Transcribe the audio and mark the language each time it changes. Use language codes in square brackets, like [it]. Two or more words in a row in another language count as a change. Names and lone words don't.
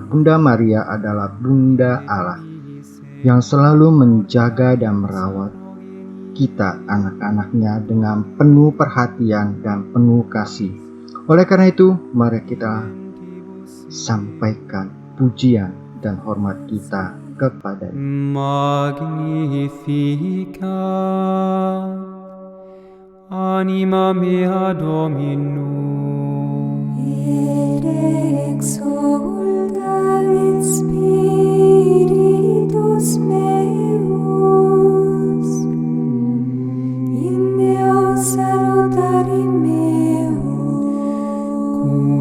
[id] Bunda Maria adalah Bunda Allah yang selalu menjaga dan merawat kita anak-anaknya dengan penuh perhatian dan penuh kasih. Oleh karena itu, mari kita sampaikan pujian dan hormat kita kepada [la] Magnificat anima mea Dominum, et exsultat spiritus meus in Deo salutari meum,